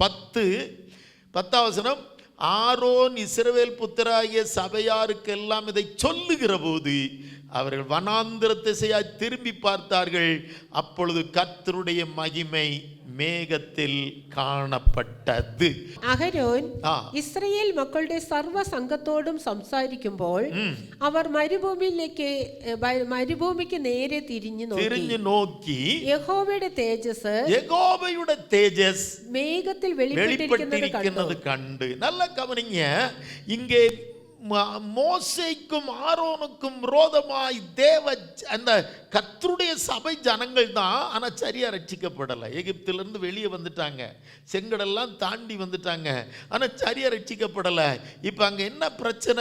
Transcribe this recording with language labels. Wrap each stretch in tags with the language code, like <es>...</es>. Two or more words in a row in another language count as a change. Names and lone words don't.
<ta>10ஆம் வசனம், ஆரோன் இஸ்ரவேல் புத்திராகிய சபையாருக்கெல்லாம் இதை சொல்லுகிற போது அவர்கள் வனாந்திர திசையாய் திரும்பி பார்த்தார்கள். அப்பொழுது கர்த்தருடைய மகிமை மேகத்தில் காணப்பட்டது.</ta> <ml>അഹരോൻ ഇസ്രായേൽ മക്കളുടെ സർവ്വ സംഘത്തോടും സംസാരിക്കുമ്പോൾ അവർ മരുഭൂമിക്ക് നേരെ തിരിഞ്ഞു നോക്കി യഹോവയുടെ തേജസ് മേഘത്തിൽ വെളിപ്പെട്ടിരിക്കുന്നത് കണ്ട്. നല്ല കവനിങ്ങ.</ml> <ta>ഇங்கே மோசேக்கும் ஆரோனுக்கும் விரோதமாய் அந்த கர்த்தருடைய சபை ஜனங்கள் தான். ஆனால் சரியா ரட்சிக்கப்படலை. எகிப்திலிருந்து வெளியே வந்துட்டாங்க, செங்கடெல்லாம் தாண்டி வந்துட்டாங்க, ஆனால் சரியா ரட்சிக்கப்படலை. இப்போ அங்கே என்ன பிரச்சனை?</ta>